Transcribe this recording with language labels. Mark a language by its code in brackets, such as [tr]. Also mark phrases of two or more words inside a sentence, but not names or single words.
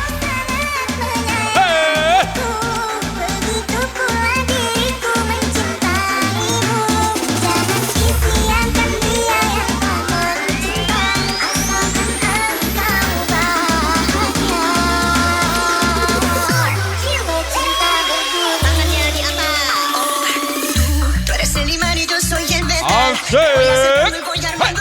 [id] Begitu pula diriku mencintaimu. Jangan sia-siakan dia yang tak mencinta. Asalkan engkau bahagia. Jiwa cinta berduri. Tangannya di atas. [es] Tú eres el imán y yo soy el metal. [id] Asik. [es] Voy a